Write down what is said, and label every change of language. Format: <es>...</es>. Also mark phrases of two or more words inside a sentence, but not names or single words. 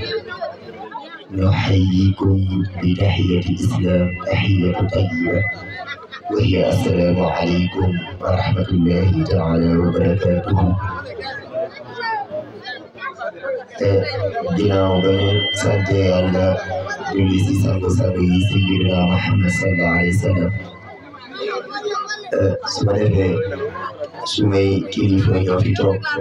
<ar>نحييكم بتحية الإسلام تحية طيبة وهي السلام عليكم ورحمة الله تعالى وبركاته</ar> <wo>ginnaaw ba ñu sant Yàlla julli ci sangu-sang yi</wo> <ar>سيدنا محمد صلى الله عليه وسلم</ar> <wo>su ma defee sumay kilifa ñoo fi toog</wo>